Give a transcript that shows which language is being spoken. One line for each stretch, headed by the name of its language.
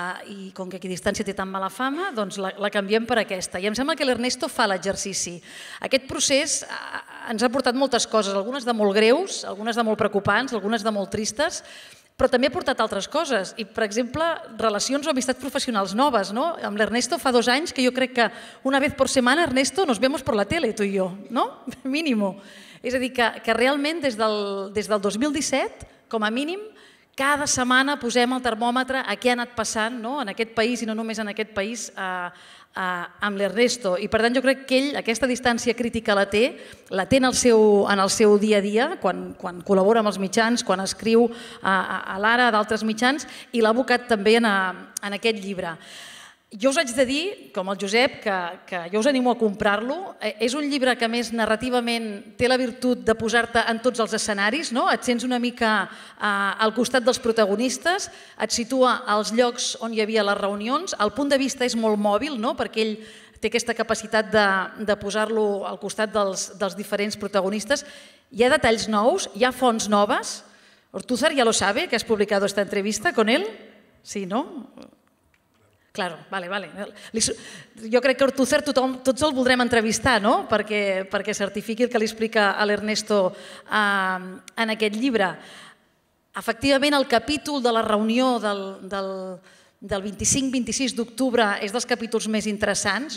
Catalan: I com que equidistància té tan mala fama, doncs la canviem per aquesta. I em sembla que l'Ernesto fa l'exercici. Aquest procés ens ha portat moltes coses, algunes de molt greus, algunes de molt preocupants, algunes de molt tristes, però també ha portat altres coses. I, per exemple, relacions o amistats professionals noves. Amb l'Ernesto fa 2 anys que jo crec que
Spanish: una vez por semana,
Catalan: Ernesto,
Spanish: nos vemos por la tele,
Catalan: tu i jo, ¿no?
Spanish: Mínimo.
Catalan: És a dir, que realment des del 2017, com a mínim, cada setmana posem el termòmetre a què ha anat passant en aquest país i no només en aquest país amb l'Ernesto. I per tant jo crec que ell aquesta distància crítica la té en el seu dia a dia, quan col·labora amb els mitjans, quan escriu a l'Ara, a d'altres mitjans, i l'ha abocat també en aquest llibre. Jo us haig de dir, com el Josep, que jo us animo a comprar-lo. És un llibre que, a més, narrativament té la virtut de posar-te en tots els escenaris, et sents una mica al costat dels protagonistes, et situa als llocs on hi havia les reunions, el punt de vista és molt mòbil, perquè ell té aquesta capacitat de posar-lo al costat dels diferents protagonistes. Hi ha detalls nous, hi ha fonts noves.
Spanish: Ortúzar ya lo sabe, que has publicado esta entrevista con él? Sí, ¿no? Claro, vale.
Catalan: Jo crec que Ortúzar tots el voldrem entrevistar, perquè certifiqui el que li explica a l'Ernesto en aquest llibre. Efectivament, el capítol de la reunió del 25-26 d'octubre és dels capítols més interessants.